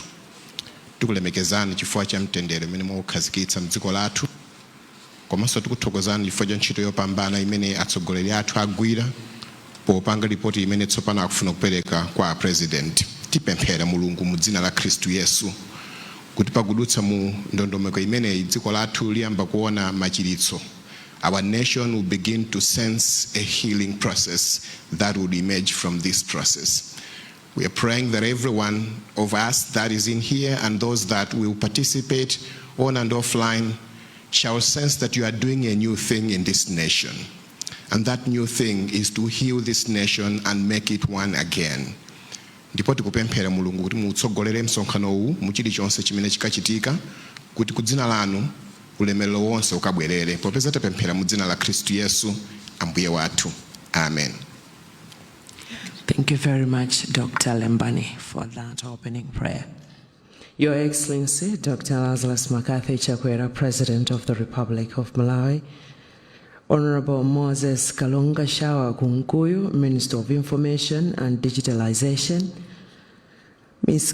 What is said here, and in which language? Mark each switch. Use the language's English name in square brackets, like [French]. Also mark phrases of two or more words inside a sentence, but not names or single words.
[Nyanja] Tikulemekezani chifukwa cha mtendere umene mwaukhazikitsa mdziko lathu, komanso tikuthokozani chifukwa cha ntchito yopambana imene atsogoleri athu agwira popanga ripoti imene tsopano akufuna kupereka kwa president. Tipemphere Mulungu mu dzina la Khristu Yesu kuti pakudutsa mu ndondomeko imeneyi dziko lathu liyamba kuona machiritso. [English] Our nation will begin to sense a healing process that would emerge from this process. We are praying that every one of us that is in here and those that will participate on and offline shall sense that you are doing a new thing in this nation. And that new thing is to heal this nation and make it one again. [Nyanja] Ndipo tikupemphera Mulungu kuti mutsogolere msonkhano uwu mu chilichonse chimene chikachitika, kuti kudzina lanu ulemerero wonse ukabwerere. Popeza tapemphera mu dzina la Khristu Yesu Ambuye wathu. Amen. [English] Thank you very much, Dr. Lembani, for that opening prayer. Your Excellency, Dr. Lazarus McCarthy Chakwera, President of the Republic of Malawi, Honorable Moses Kalonga Shawa Kunkuyu, Minister of Information and Digitalization, Ms.